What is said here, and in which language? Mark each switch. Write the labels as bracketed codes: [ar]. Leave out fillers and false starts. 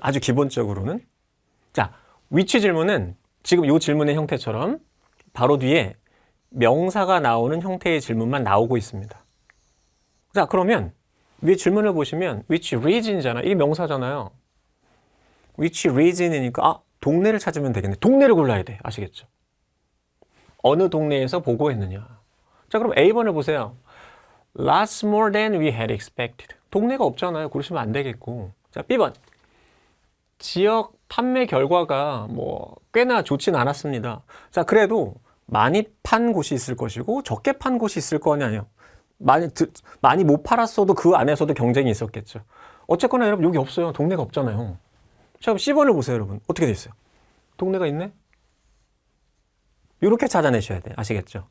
[ko] 아주 기본적으로는. 자, 위치 질문은 지금 이 질문의 형태처럼 바로 뒤에 명사가 나오는 형태의 질문만 나오고 있습니다. 자, 그러면 위에 질문을 보시면 [en] which region [ko] 이잖아. 이게 명사잖아요. [en] which region [ko] 이니까 동네를 찾으면 되겠네. 동네를 골라야 돼. 아시겠죠? 어느 동네에서 보고했느냐. 자, 그럼 A번을 보세요. [en] Lots more than we had expected. [ko] 동네가 없잖아요. 고르시면 안 되겠고. 자, B번. 지역 판매 결과가 뭐 꽤나 좋진 않았습니다. 자, 그래도 많이 판 곳이 있을 것이고 적게 판 곳이 있을 거 아니에요. 많이 못 팔았어도 그 안에서도 경쟁이 있었겠죠. 어쨌거나 여러분 여기 없어요. 동네가 없잖아요. 자, 그럼 C번을 보세요, 여러분. 어떻게 돼 있어요? 동네가 있네? 이렇게 찾아내셔야 돼요. 아시겠죠?